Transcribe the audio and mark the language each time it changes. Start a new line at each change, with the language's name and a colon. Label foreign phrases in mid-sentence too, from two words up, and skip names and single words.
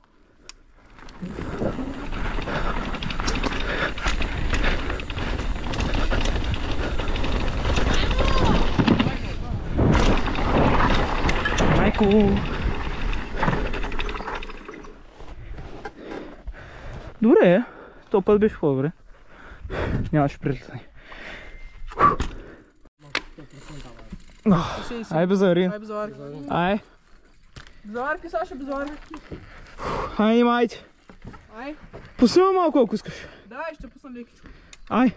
Bulgarian: Майко! Добре, този път беше по-добре. Нямаше прилетане. Ай, безаварин. Ай, безаварки. Ай. Безаварки, Саша, безаварки. Ай, немайте. Ай. Пусни ме малко, ако искаш. Дай, ще пусна лекичко. Ай.